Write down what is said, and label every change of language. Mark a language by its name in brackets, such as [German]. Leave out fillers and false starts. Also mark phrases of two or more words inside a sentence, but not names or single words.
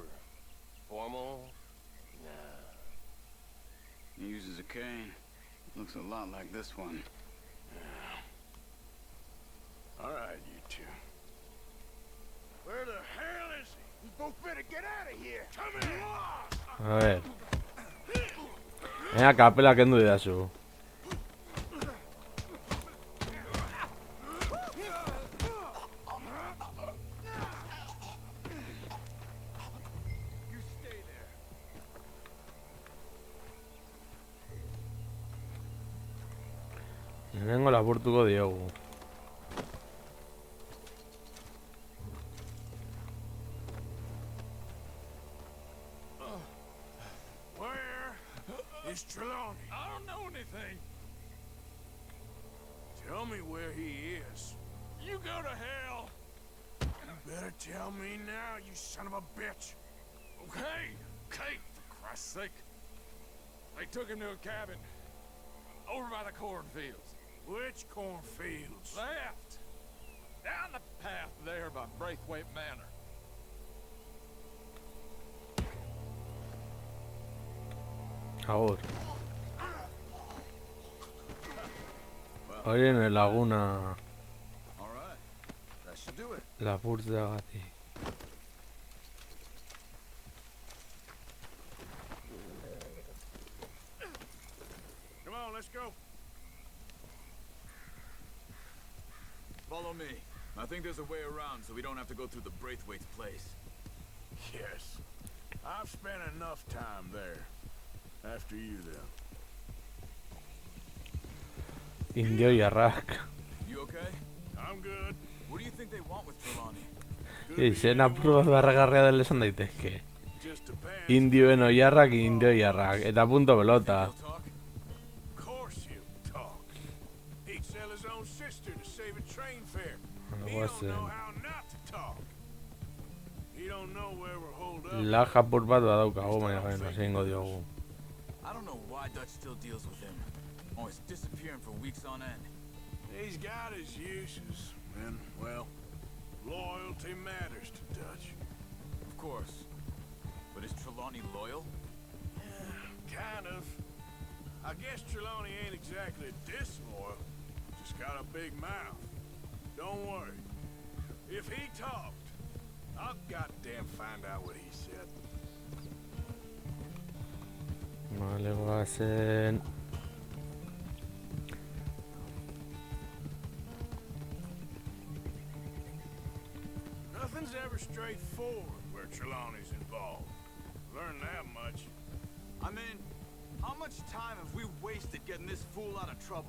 [English] Formal? Nah. He uses a cane. Looks a lot like this one. All right, you two. Where the hell is he? You both better get out of here. Come here. [Spanish] A ver. [Basque] Venga, kapela kendu didazu. [English] You stay there. [Basque] Lehenengo lapurtuko diogu. [English] Where is Trelawney? I don't know anything. Tell me where he is. You go to hell. You better tell me now, you son of a bitch. Okay, for Christ's sake. They took him to a cabin over by the cornfields. Which cornfields? Left. Down the path there by Braithwaite Manor. [Basque] Agur. Hori laguna [English] All right. That should do it. [Basque] lapurtzeagatik. [English] Come on, let's go. Follow me. I think there's a way around so we don't have to go through the Braithwaite's place. Yes. I've spent enough time there. After you, then. [Basque] Indio jarrak. [English] You okay? I'm good. What do you think they want with Trelawney? [Basque] Izen apur bat barragarria dela esan daitezke. [English] Just depends. [Basque] Indioen oiarrak, indio jarrak. Eta punto pelota. [English] They'll talk? Of course he'll talk. He'd sell his own sister to save a train fare. He don't know how not to talk. He don't know where we're holed up. [Basque] Lag apur bat badaukagu, baina gain egingo diogu. [English] I don't know why Dutch still deals with him. Always disappearing for weeks on end. He's got his uses. And, well, loyalty matters to Dutch. Of course. But is Trelawney loyal? Kind of. I guess Trelawney ain't exactly disloyal. Just got a big mouth. Don't worry. If he talked, I'll goddamn find out what he said. [Basque] Vale, goazen. [English] Nothing's ever straightforward where Trelawney's involved. Learned that much. I mean, how much time have we wasted getting this fool out of trouble?